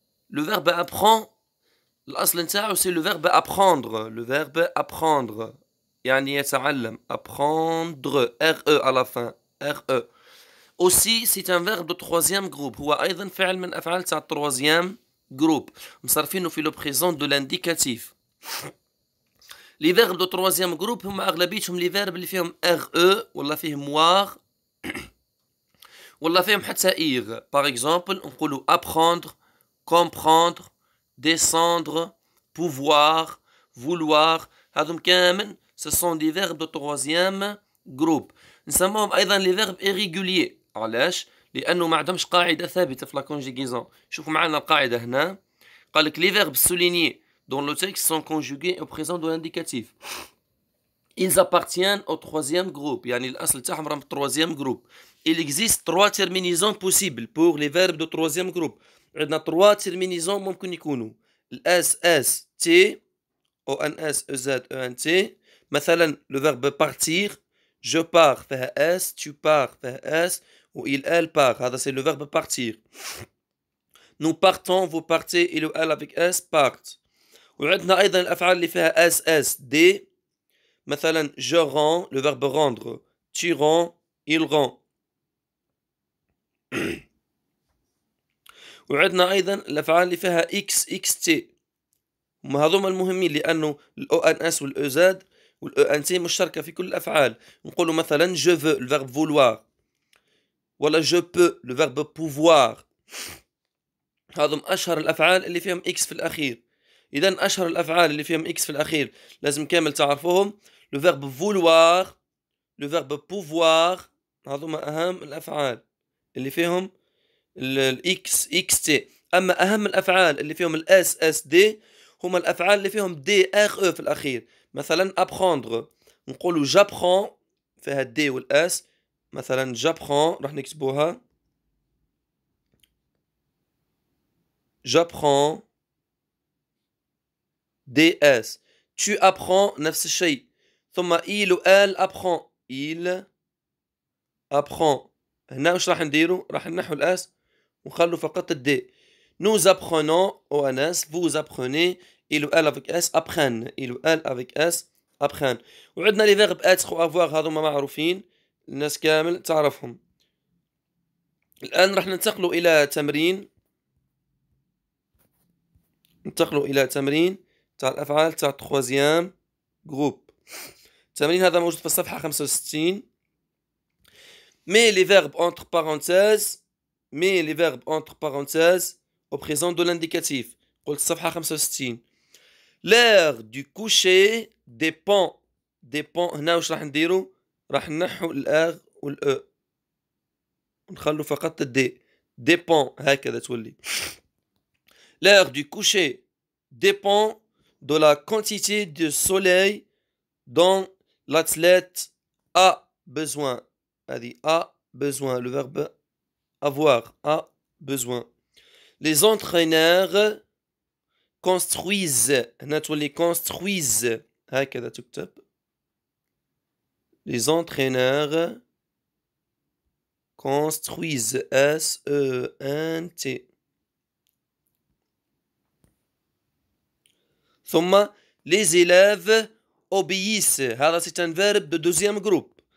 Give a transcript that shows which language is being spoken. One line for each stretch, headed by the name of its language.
French: Le verbe apprend,
Arabic: الأصل نتاعو
French: c'est le verbe apprendre. Le verbe apprendre
Arabic: يعني يتعلم.
French: apprendre RE à la fin. RE. Aussi c'est un verbe de troisième groupe.
Arabic: هو أيضا فعل من أفعال تاع troisième groupe. مصرفينه في
French: le présent de l'indicatif. Les verbes de troisième groupe
Arabic: هما أغلبيتهم
French: les verbes
Arabic: اللي فيهم RE ولا فيهم war ولا فيهم حتى إيغ.
French: Par exemple
Arabic: نقولوا
French: apprendre, comprendre, descendre, pouvoir, vouloir.
Arabic: هذم كامل
French: ce sont des verbes de troisième groupe.
Arabic: نسموهم أيضا
French: les verbes irréguliers.
Arabic: علاش؟ لأنه ما عندهمش قاعدة ثابتة في
French: la conjugaison.
Arabic: شوفوا معنا القاعدة هنا. قال لك
French: les verbes soulignés dans le texte sont conjugués au présent de l'indicatif. Ils appartiennent au troisième groupe.
Arabic: يعني الأصل تاعهم راهم troisième groupe.
French: Il existe trois terminaisons possibles pour les verbes de troisième groupe.
Arabic: عندنا
French: trois terminaisons
Arabic: ممكن يكونوا S S T O N S E Z E N T. مثلا
French: le verbe partir, je pars
Arabic: فيها
French: S, tu pars فيها S, ou il elle part.
Arabic: هذا
French: c'est le verbe partir. Nous partons, vous partez, il ou elle avec S part.
Arabic: وعندنا أيضا الأفعال اللي فيها S S D. مثلا
French: je rends, le verbe rendre, tu rends, il rend.
Arabic: وعندنا أيضا الأفعال اللي فيها X X T. هما هذوما المهمين لأنه ال ONS وال EZ وال ENT مشتركة في كل الأفعال. نقولوا مثلا
French: je veux, le verbe vouloir،
Arabic: ولا
French: je peux, le verbe pouvoir.
Arabic: هذم أشهر الأفعال اللي فيهم X في الأخير. إذا أشهر الأفعال اللي فيهم X في الأخير لازم كامل تعرفوهم.
French: le verbe vouloir, le verbe pouvoir.
Arabic: هذوما أهم الأفعال اللي فيهم الإكس إكس تي. أما أهم الأفعال اللي فيهم الإس إس دي هما الأفعال اللي فيهم دي إر أو في الأخير. مثلا apprendre نقولوا
French: j'apprends
Arabic: فيها الدي والإس. مثلا
French: j'apprends
Arabic: راح نكتبوها j'apprends DS.
French: tu apprends
Arabic: نفس الشيء. ثم
French: il و elle apprend. il apprend.
Arabic: هنا واش راح نديرو؟ راح نحو الإس ونخلو فقط الدي.
French: Nous apprenons ONS, vous apprenez, il ou elle avec S apprennent. Il ou elle avec S apprennent.
Arabic: وعندنا
French: les verbes être ou avoir
Arabic: هذوما معروفين الناس كامل تعرفهم. الآن راح ننتقلوا إلى تمرين. ننتقلوا إلى تمرين تاع الأفعال تاع troisième groupe. التمرين هذا موجود في الصفحة 65.
French: Mets les verbes entre parenthèses. Mets les verbes entre parenthèses au présent de l'indicatif.
Arabic: قلت الصفحة 65.
French: L'heure du coucher dépend.
Arabic: dépend هنا واش راح نديرو؟ راح نحو الار والاو ونخلو فقط الدي. dépend هكذا تولي.
French: L'heure du coucher dépend de la quantité de soleil dont l'athlète a besoin.
Arabic: هذه
French: a besoin. Le verbe avoir a besoin. Les entraîneurs construisent.
Arabic: هنا تولي construisent هكذا تكتب.
French: Les entraîneurs construisent. S-E-N-T.
Arabic: ثم
French: les élèves obéissent.
Arabic: هذا
French: c'est un verbe de deuxième groupe.